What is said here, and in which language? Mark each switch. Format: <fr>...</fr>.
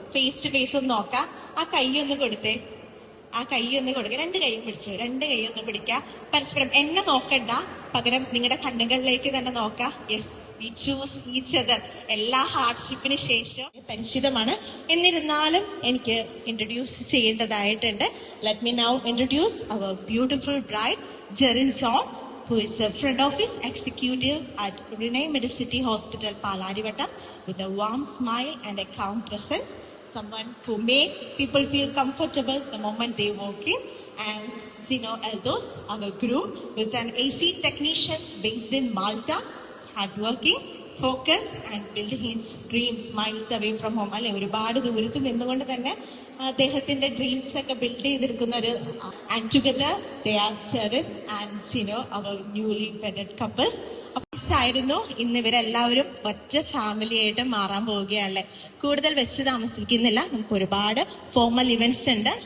<ml>Face to face ഒന്ന് നോക്കാം. ആ കൈ ഒന്ന് കൊടുത്തേ, ആ കൈ ഒന്ന് കൊടുക്കുക. 2 കൈയും പിടിച്ചു, 2 കൈ ഒന്ന് പിടിക്കുക. പരസ്പരം എന്നെ നോക്കണ്ട, പകരം നിങ്ങളുടെ കണ്ണുകളിലേക്ക് തന്നെ നോക്കാം.</ml> <en>Yes, we choose each other.</en> <ml>എല്ലാ ഹാർഡ്ഷിപ്പിന് ശേഷം പരിചിതമാണ്. എന്നിരുന്നാലും എനിക്ക് ഇൻട്രൊഡ്യൂസ് ചെയ്യേണ്ടതായിട്ടുണ്ട്.</ml> <en>Let me now introduce our beautiful bride Jerin John, who is a front office executive at Renai Medicity Hospital, Palarivattam, with a warm smile and a calm presence. someone who made people feel comfortable the moment they walk in. And Gino Eldos, our groom, who is an AC technician based in Malta, hardworking, focused and building his dreams miles away from home.</en> <ml>അല്ലെ, ഒരുപാട് ദൂരത്ത് നിന്നുകൊണ്ട് തന്നെ അദ്ദേഹത്തിന്റെ dreams ഒക്കെ build ചെയ്തെടുക്കുന്ന ഒരു</ml> <en>And together they are Cherin and Gino our newly wedded couples.</en> <ml>ആയിരുന്നു ഇന്ന് ഇവരെല്ലാവരും ഒറ്റ ഫാമിലി ആയിട്ട് മാറാൻ പോവുകയാണല്ലേ. കൂടുതൽ വെച്ച് താമസിക്കുന്നില്ല, നമുക്ക് ഒരുപാട് ഫോർമൽ ഇവന്റ്സ് ഉണ്ട്.</ml>